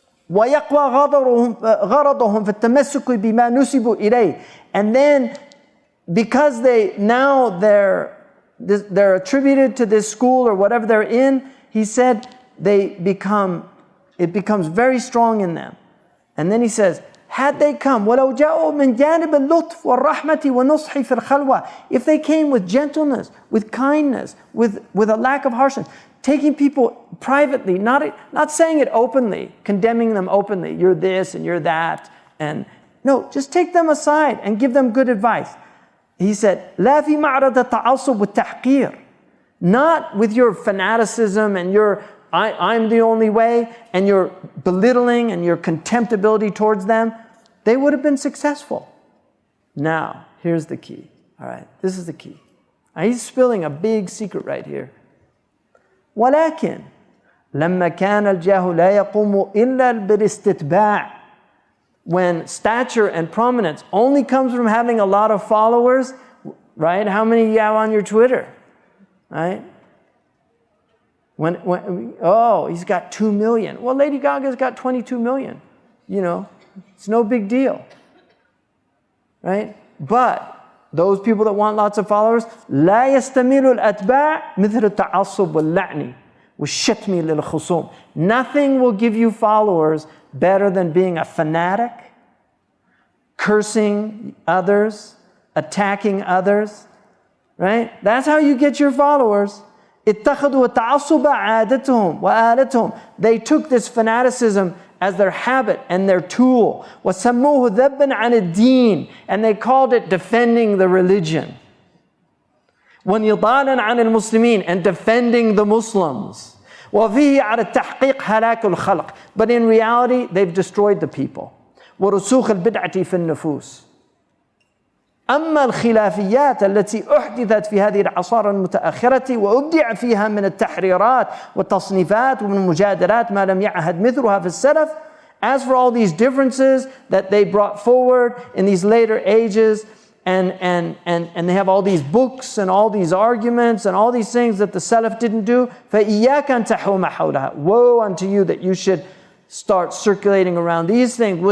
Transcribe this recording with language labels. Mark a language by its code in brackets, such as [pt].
[ar] وَيَقْوَى غَرَضُهُمْ فِي التَّمَسُّكِ بِمَا نُسِبُوا إِلَيْهِ. [en] And then, because they're attributed to this school or whatever they're in, he said it becomes very strong in them. And then he says, had they come, [ar] وَلَوْ جَاءُوا مِنْ جَانِبِ اللُّطْفِ وَالرَّحْمَةِ وَالنُّصْحِ فِي الْخَلْوَةِ. [en] If they came with gentleness, with kindness, with a lack of harshness, taking people privately, not saying it openly, condemning them openly, you're this and you're that, and no, just take them aside and give them good advice. He said, [ar] لا في معرض التعصب والتحقير. [en] Not with your fanaticism and your I'm the only way, and your belittling and your contemptibility towards them, they would have been successful. Now, here's the key. All right, this is the key. Now, he's spilling a big secret right here. [ar] ولكن لما كان الجاه لا يقوم إلا بالاستتباع. [en] When stature and prominence only comes from having a lot of followers, right? How many you have on your Twitter, right? He's got 2 million. Well, Lady Gaga's got 22 million. You know, it's no big deal, right? But those people that want lots of followers, [ar] لا يستميل الأتباع مثل التعصب واللعن والشتم للخصوم. [en] Nothing will give you followers better than being a fanatic, cursing others, attacking others, right? That's how you get your followers. [ar] اتخذوا التعصب عادتهم وآلتهم. [en] They took this fanaticism as their habit and their tool. [ar] وَسَمُّوهُ ذَبًّا عَنِ الدِّينِ. [en] And they called it defending the religion. [ar] وَنِضَالًا عَنِ الْمُسْلِمِينَ. [en] And defending the Muslims. [ar] وَفِيهِ عَلَى التَّحْقِيقِ هَلَاكُ الْخَلْقِ. [en] But in reality, they've destroyed the people. [ar] وَرُسُوخ الْبِدْعَةِ فِي النُّفُوسِ. أما الخلافيات التي أحدثت في هذه العصارى المتأخرة وأبدع فيها من التحريرات والتصنيفات ومن المجادلات ما لم يعهد مثلها في السلف. [en] As for all these differences that they brought forward in these later ages, and they have all these books and all these arguments and all these things that the Salaf didn't do, [ar] فَإِيَّاكَ أَن تَحُومَ حَوْلَهَا. [en] Woe unto you that you should start circulating around these things.